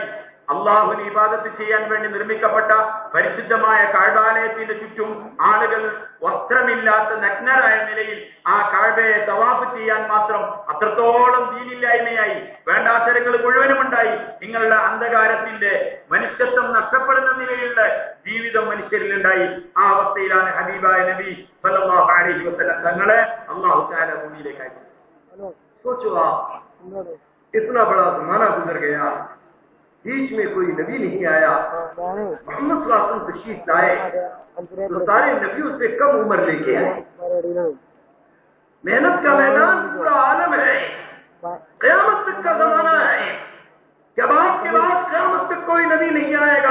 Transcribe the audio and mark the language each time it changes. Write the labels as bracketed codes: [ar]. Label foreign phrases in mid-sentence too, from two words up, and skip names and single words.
[ml] അള്ളാഹുവിന് ഇബാദത്ത് ചെയ്യാൻ വേണ്ടി നിർമ്മിക്കപ്പെട്ട പരിശുദ്ധമായ കഅബാലയത്തിന്റെ ചുറ്റും ആളുകൾ വസ്ത്രമില്ലാത്ത നഗ്നരായ നിലയിൽ ആ കഅബയെ തവാഫ് ചെയ്യാൻ മാത്രം അത്രത്തോളം ദീനില്ലായ്മയായി. വേണ്ടാത്തരങ്ങൾ മുഴുവനും ഉണ്ടായി. നിങ്ങളുടെ അന്ധകാരത്തിന്റെ മനുഷ്യത്വം നഷ്ടപ്പെടുന്ന നിലയിലുള്ള ജീവിതം മനുഷ്യരിലുണ്ടായി. ആ അവസ്ഥയിലാണ് ഹബീബായ നബി [ar] صلى الله عليه وسلم [ml] തങ്ങളെ [ar] الله تعالى [ml] ഭൂമിയിലേക്ക് അയച്ചത്. [hi] सोचो आप, इतना बड़ा जमाना गुजर गया, बीच में कोई नबी नहीं आया, मोहम्मद [ar] صلى الله عليه وسلم [hi] तशरीफ लाए तो सारे नबियों से कम उम्र लेके आए। मेहनत का मैदान पूरा आलम है, क़यामत तक का जमाना है, जब आपके बाद क़यामत तक कोई नबी नहीं आएगा।